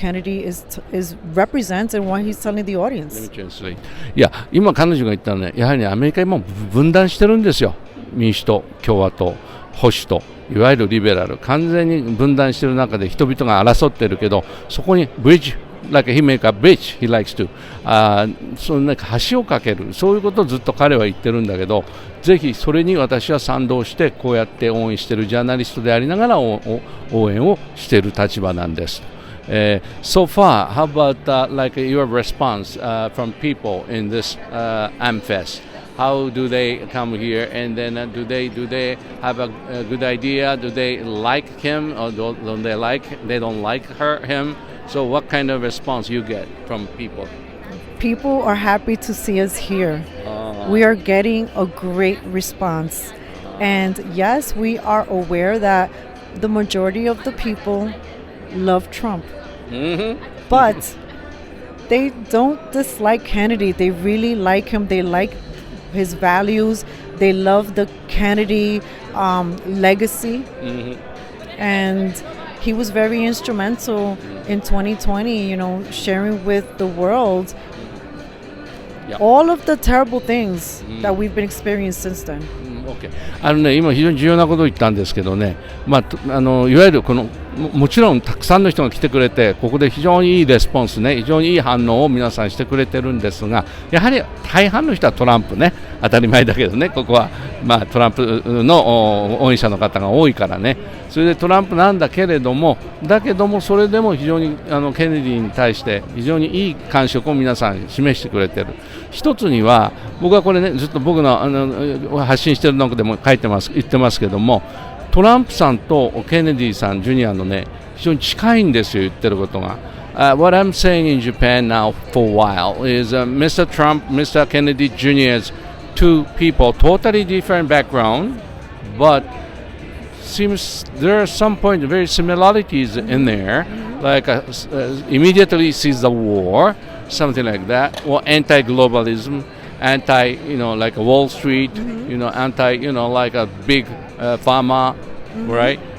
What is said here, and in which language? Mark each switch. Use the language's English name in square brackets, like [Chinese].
[English] Kennedy is represents and what he's telling the audience. Let me translate. [Japanese] いや、今彼女が言ったのはね、やはり、アメリカ今分断してるんですよ。民主党、共和党、保守党、いわゆるリベラル、完全に分断してる中で人々が争ってるけど、そこにブリッジ、 [English] like he make a bridge, he likes to. [Japanese] そのなんか橋を架ける、そういうことをずっと彼は言ってるんだけど、ぜひそれに私は賛同してこうやって応援しているジャーナリストでありながら応援をしている立場なんです。 [English] So far, how about like your response from people in this Amfest? How do they come here, and then do they have a good idea? Do they like him, or don't they don't like him? So what kind of response you get from people? People are happy to see us here. We are getting a great response. And yes, we are aware that the majority of the people love Trump. But they don't dislike Kennedy. They really like him. They like his values. They love the Kennedy legacy. And he was very instrumental in 2020, sharing with the world all of the terrible things that we've been experiencing since then. Okay. [Japanese] 今非常に重要なことを言ったんですけどね、いわゆるこのもちろんたくさんの人が来てくれて、ここで非常にいいレスポンスね、非常にいい反応を皆さんしてくれてるんですが、やはり大半の人はトランプね、当たり前だけどね、ここはトランプの応援者の方が多いからね、それでトランプなんだけれども、それでも非常にケネディに対して非常にいい感触を皆さん示してくれてる。一つには僕はこれね、ずっと僕の発信してるのでも言ってますけども、トランプさんとケネディさんジュニアのね、非常に近いんですよ、言ってることが。 [English] What I'm saying in Japan now for a while is Mr. Trump, Mr. Kennedy Jr.'s two people, totally different background, but seems there are some point very similarities in there, like immediately sees the war, something like that, or anti-globalism, like Wall Street, like a big pharma, right?